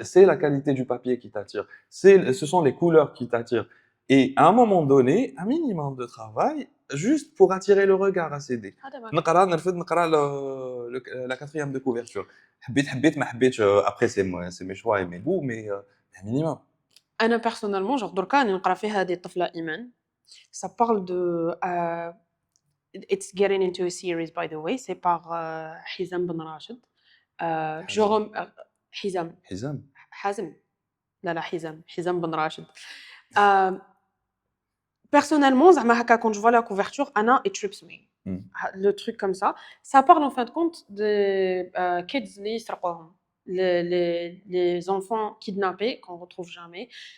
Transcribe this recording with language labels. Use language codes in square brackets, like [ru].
[fr] C'est la qualité du papier qui t'attire. Ce sont les couleurs qui t'attirent. Et à un moment donné, un minimum de travail, juste pour attirer le regard à CD. [ar] هذا ما نقرا نرفد نقرا la quatrième de couverture. حبيت ما حبيتش, [fr] après c'est mes choix et mes goûts, mais un minimum. [ar] أنا [fr] personnellement, genre [ar] دركا راني نقرا فيها هذه الطفلة إيمان. [fr] Ça parle de [en] it's getting into a series by the way, [fr] c'est par حزام بن راشد. Jérôme حزام [ar] حزام. حازم لا حزام بن راشد. [fr] Personnellement, [ar] زعما هكا [fr] quand je vois la couverture, Anna, [en] it trips me. [fr] Le truc comme ça parle en fin de compte de kids [ar] اللي يسرقوهم, [fr] les enfants kidnappés qu'on retrouve jamais.